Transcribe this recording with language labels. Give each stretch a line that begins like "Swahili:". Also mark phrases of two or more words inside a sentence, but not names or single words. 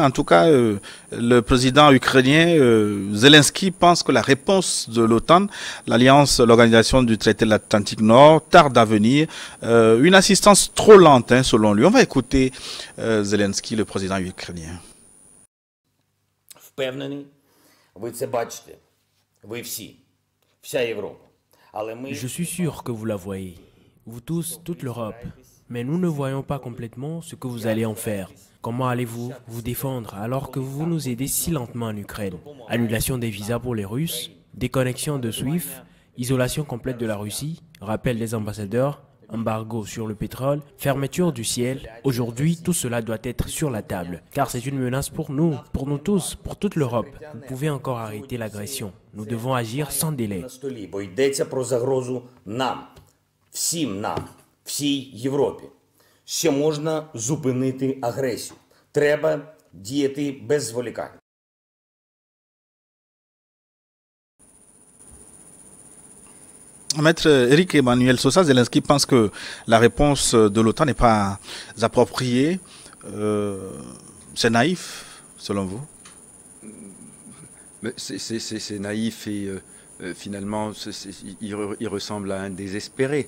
French: En tout cas, le président ukrainien Zelensky pense que la réponse de l'OTAN, l'Alliance, l'Organisation du traité de l'Atlantique Nord, tarde à venir. Une assistance trop lente, hein, selon lui. On va écouter Zelensky, le président ukrainien.
Ukrainian: Впевнений, ви це бачите, ви всі, вся Європа.
French: Je suis sûr que vous la voyez, vous tous, toute l'Europe. Mais nous ne voyons pas complètement ce que vous allez en faire. Comment allez-vous vous défendre alors que vous nous aidez si lentement en Ukraine? Annulation des visas pour les Russes, déconnexion de SWIFT, isolation complète de la Russie, rappel des ambassadeurs, embargo sur le pétrole, fermeture du ciel. Aujourd'hui, tout cela doit être sur la table, car c'est une menace pour nous tous, pour toute l'Europe. Vous pouvez encore arrêter l'agression. Nous devons agir sans délai.
Ukrainian: Бо йдеться про загрозу нам, всім нам, всій Європі. Ще можна зупинити агресію. Треба діяти без зволікань.
French: Maître Eric Emmanuel Sosa, Zelensky pense que la réponse de l'OTAN n'est pas appropriée. C'est naïf, selon vous? C'est naïf et finalement, il ressemble à un désespéré.